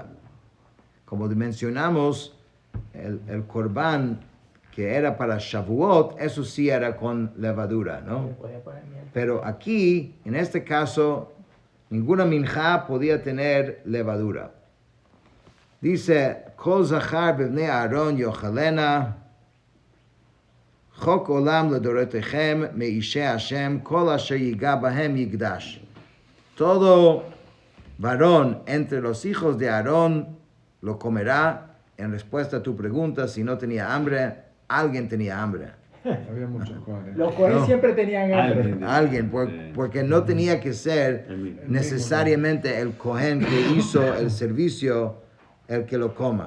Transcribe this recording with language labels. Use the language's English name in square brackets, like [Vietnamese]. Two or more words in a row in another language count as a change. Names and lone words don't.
[Spanish] Como mencionamos, el Corbán que era para Shavuot, eso sí era con levadura, Se ¿no? podía poner miel. Pero aquí, en este caso, ninguna minjá podía tener levadura. Dice, [Hebrew] כל זכר בבני אהרן יאכלנה, חק עולם לדרתיכם מאשי השם, כל אשר יגע בהם יקדש. [Spanish] Todo varón entre los hijos de Aarón lo comerá. En respuesta a tu pregunta, si no tenía hambre, alguien tenía hambre. Había muchos cuadros. Los cohenes No. siempre tenían hambre. Alguien, porque no tenía que ser necesariamente el Cohen que hizo el servicio el que lo coma.